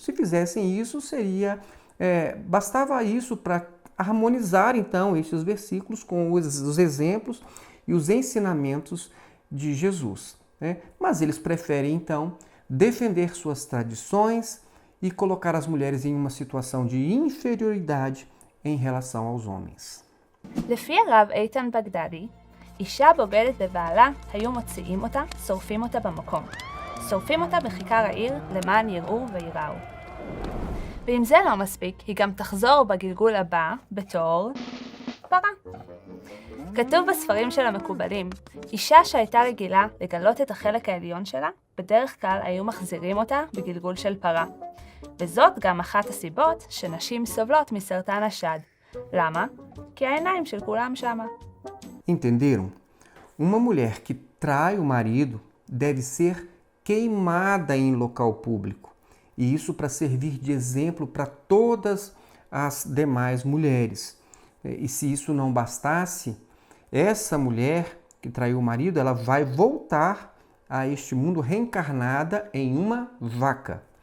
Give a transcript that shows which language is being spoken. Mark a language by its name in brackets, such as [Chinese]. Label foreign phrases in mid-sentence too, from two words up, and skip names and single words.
[Portuguese] Se fizessem isso, bastava isso para harmonizar então estes versículos com os exemplos e os ensinamentos de Jesus, né? Mas eles preferem, então, defender suas tradições e colocar as mulheres em uma situação de inferioridade em relação aos homens. [Hebrew] לפי הרב איתן בגדדי, אישה בוגדת בבעלה, היו מוציאים אותה, שורפים אותה במקום. שורפים אותה בכיכר העיר למען יראו ויראו. ואם זה לא מספיק, היא גם תחזור בגלגול הבא בתור פרה. כתוב בספרים של המקובלים, אישה שהייתה רגילה לגלות את החלק העליון שלה, בדרך כלל היו מחזירים אותה bigilgul של פרה. וזאת גם אחת הסיבות שנשים סובלות מסרטן השד. למה? כי העיניים של כולם שמה. [Portuguese] Entenderam? Uma mulher que trai o marido deve ser queimada em local público. E isso para servir de exemplo para todas as demais mulheres. E se isso não bastasse, essa mulher que traiu o marido, ela vai voltar a este mundo reencarnada em uma vaca.